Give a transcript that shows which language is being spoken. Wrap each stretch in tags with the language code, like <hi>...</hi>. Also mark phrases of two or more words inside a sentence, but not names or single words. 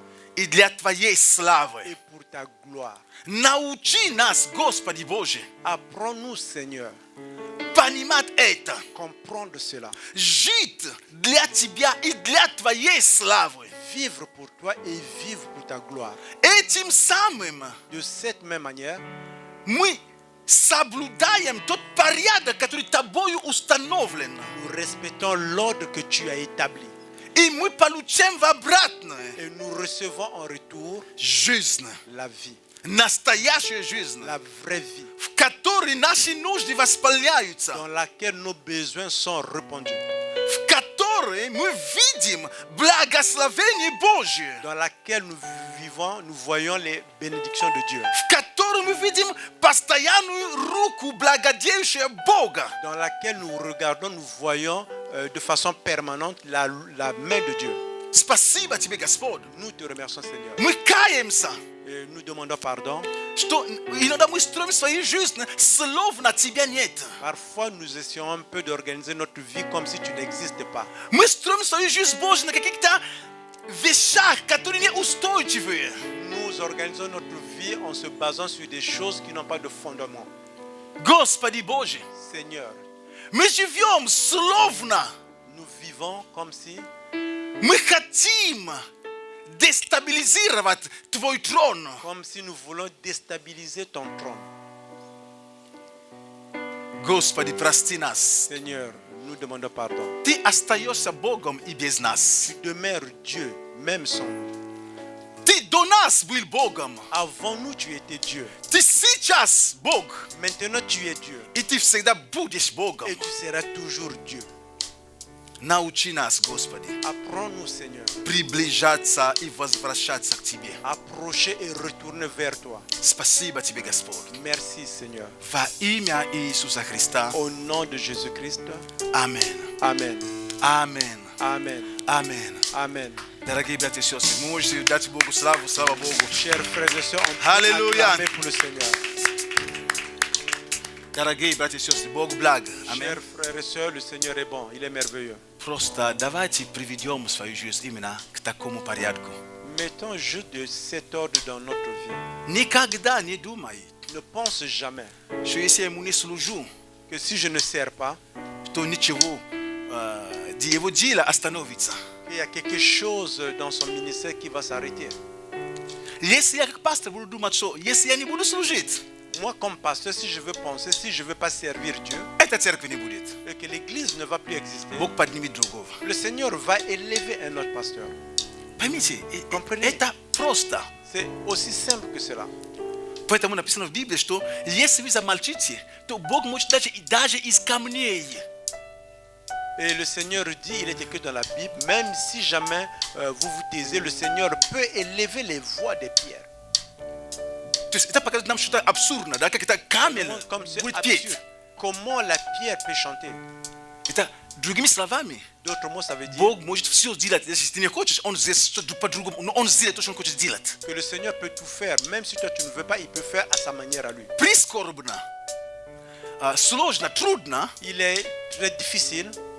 <ru>и для Твоей славы.</ru> <fr>et pour ta gloire.</fr> <ru>Научи нас, Господи Боже,</ru> <fr>Apprends-nous, Seigneur,</fr> <ru>понимать это.</ru> <fr>comprendre cela,</fr> <ru>Жить для тебя и для твоей славы.</ru> <fr>vivre pour toi et vivre pour ta gloire.</fr> <ru>Этим самым</ru> <fr>De cette même manière,</fr> <ru>мы соблюдаем тот порядок, который тобою установлен.</ru> <fr>nous respectons l'ordre que tu as établi</fr> <ru>И мы получаем в обратное</ru> <fr>et nous recevons en retour</fr> <ru>жизнь,</ru> <fr>la vie,</fr> <ru>настоящую жизнь,</ru> <fr>la vraie vie,</fr> <ru>в которой наши нужды восполняются,</ru> <fr>dans laquelle nos besoins sont répondus,</fr> <ru>в которой мы видим благословение Божие,</ru> <fr>dans laquelle nous vivons, nous voyons les bénédictions de Dieu,</fr> <ru>в которой мы видим постоянную руку благодеющего Бога.</ru> <fr>dans laquelle nous regardons, nous voyons de façon permanente la main de Dieu.</fr> <ru>Спасибо тебе, Господь.</ru> <fr>Nous te remercions, Seigneur.</fr> <ru>Мы каемся,</ru> <fr>Et nous demandons pardon.</fr> <ru>что иногда мы строим свою жизнь, словно тебя нет.</ru> <fr>Parfois, nous essayons un peu d'organiser notre vie comme si tu n'existais pas.</fr> <ru>Мы строим свою жизнь, Боже, на каких-то вещах, которые неустойчивые.</ru> <fr>Nous organisons notre vie en se basant sur des choses qui n'ont pas de fondement.</fr> <ru>Господи Боже,</ru> <fr>Seigneur,</fr> <ru>мы живем словно</ru> <fr>nous vivons comme si</fr> <ru>мы хотим дестабилизировать Твой трон.</ru> <fr>nous voulons déstabiliser ton trône.</fr> <ru>Господи, прости нас.</ru> <fr>Seigneur, nous demandons pardon.</fr> <ru>Ты остаешься Богом и без нас.</ru> <fr>Tu demeures Dieu, même sans nous.</fr> <ru>Ты до нас был Богом.</ru> <fr>Avant nous, tu étais Dieu.</fr> <ru>Ты сейчас Бог.</ru> <fr>Maintenant, tu es Dieu.</fr> <ru>И ты всегда будешь Богом.</ru> <fr>Et tu seras toujours Dieu.</fr> <ru>Научи нас, Господи,</ru> <fr>Apprends-nous, Seigneur,</fr> <ru>приближаться и возвращаться к Тебе.</ru> <fr>approcher et retourner vers toi.</fr> <ru>Спасибо Тебе, Господь.</ru> <fr>Merci, Seigneur.</fr> <ru>Во имя Иисуса Христа.</ru> <fr>Au nom de Jésus-Christ. Amen. Amen. Amen. Amen. Amen. Amen.</fr> <ru>Дорогие братья и сестры, мы можете дать Богу славу, слава Богу.</ru> <fr>Chers frères et sœurs, on peut Alléluia. acclamer pour le Seigneur.</fr> <ru>Дорогие братья и сестры, Бог благ. Аминь.</ru> <fr>Chers frères et sœurs, le Seigneur est bon, il est merveilleux.</fr> <ru>Просто давайте приведем свою жизнь именно к такому порядку.</ru> <fr>Mettons juste de cet ordre dans notre vie.</fr> <ru>Никогда не думай,</ru> <fr>Ne pense jamais</fr> <ru>что если я ему не служу,</ru> <fr>que si je ne sers pas,</fr> <ru>то ничего, его дело остановится.</ru> <fr>il y a quelque chose dans son ministère qui va s'arrêter.</fr> <ru>Если я как пастор буду думать, что если я не буду служить,</ru> <fr>Moi, comme pasteur, si je veux penser, si je ne veux pas servir Dieu,</fr> <ru>эта церковь не будет.</ru> <fr>et que l'église ne va plus exister,</fr> <ru>Бог поднимет другого.</ru> <fr>le Seigneur va élever un autre pasteur.</fr> <ru>Поймите,</ru> <fr>Comprenez?</fr> <ru>это просто.</ru> <fr>C'est aussi simple que cela.</fr> <ru>Поэтому написано в Библии, что если вы замолчите, то Бог может даже из камней.</ru> <fr>Et le Seigneur dit, il est écrit dans la Bible, même si jamais vous vous taisez, le Seigneur peut élever les voix des pierres.</fr> <ru>То есть это показывает нам что-то абсурдно, да, как это камень</ru> <fr>Comme c'est</fr> <ru>будет</ru> <fr>absurde.</fr> <ru>петь.</ru> <fr>Comment la pierre peut chanter?</fr> <ru>Это другими словами,</ru> <fr>D'autres mots, ça veut dire</fr> <ru>Бог может все сделать. Если ты не хочешь, Он сделает по-другому, но Он сделает то, что Он хочет сделать.</ru> <fr>que le Seigneur peut tout faire. Même si toi tu ne veux pas, il peut faire à sa manière à lui.</fr> <ru>Прискорбно, сложно, трудно</ru> <fr>Il est très difficile</fr>